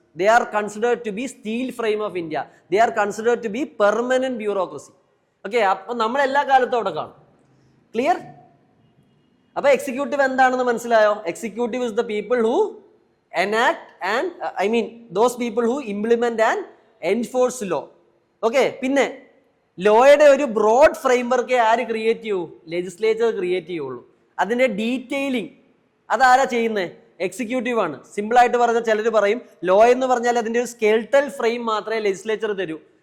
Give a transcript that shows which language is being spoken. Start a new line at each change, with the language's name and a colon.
English: They are considered to be steel frame of India. They are considered to be permanent bureaucracy.
Malayalam: Okay, അപ്പോൾ നമ്മൾ എല്ലാ കാലത്തും അവിടെ കാണും. ക്ലിയർ? അപ്പൊ എക്സിക്യൂട്ടീവ് എന്താണെന്ന് മനസ്സിലായോ?
English: Executive is the people who enact and those people who implement and enforce law.
Malayalam: Okay, പിന്നെ ലോയുടെ ഒരു ബ്രോഡ് ഫ്രെയിംവർക്കേ ആര് ക്രിയേറ്റ് ചെയ്യൂ? ലെജിസ്ലേച്ചർ ക്രിയേറ്റ് ചെയ്യുള്ളൂ. അതിന്റെ ഡീറ്റെയിലിംഗ് അതാരാ ചെയ്യുന്നത്? എക്സിക്യൂട്ടീവ് ആണ്. സിമ്പിൾ ആയിട്ട് പറഞ്ഞാൽ ചിലർ പറയും ലോ എന്ന് പറഞ്ഞാൽ അതിന്റെ ഒരു സ്കെൽട്ടൽ ഫ്രെയിം മാത്രമേ ലെജിസ്ലേച്ചർ തരൂ.